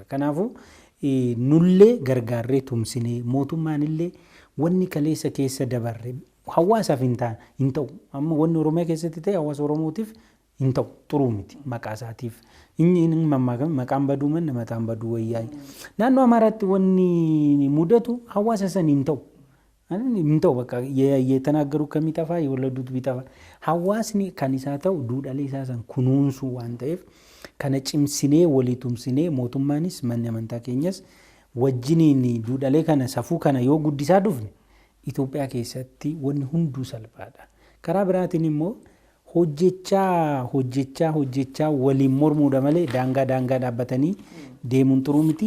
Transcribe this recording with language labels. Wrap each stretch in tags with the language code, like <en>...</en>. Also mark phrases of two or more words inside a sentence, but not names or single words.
<om>Kanaafuu nullee gargaarree tumsinee mootummaan illee wanni kaleessa keessa dabarre hawaasaaf hin ta'u. Amma wanni Oromiyaa keessatti ta'e hawaasa Oromootiif hin ta'u xuruu miti maqaa isaatiif. Inni maqaan baduu manna mataan baduu wayyaa. Naannoo Amaaraatti wanni mudatu hawaasa san hin ta'u. Hin ta'u bakka</om> <am>የተናገሩ ከሚጠፋ የወለዱት ቢጠፋ</am> <om>hawaasni kan isaa ta'u duudhalee isaa san kunuunsuu waan ta'eef kana cimsinee walii tumsinee mootummaanis manni amantaa keenyas wajjiniin duudhalee kana safuu kana yoo guddisaa dhufne Itoophiyaa keessatti wanni hunduu salphaadha. Karaa biraatiin immoo hojjechaa waliin mormuudha malee daangaa dhaabbatanii deemuun xuruu miti.</om>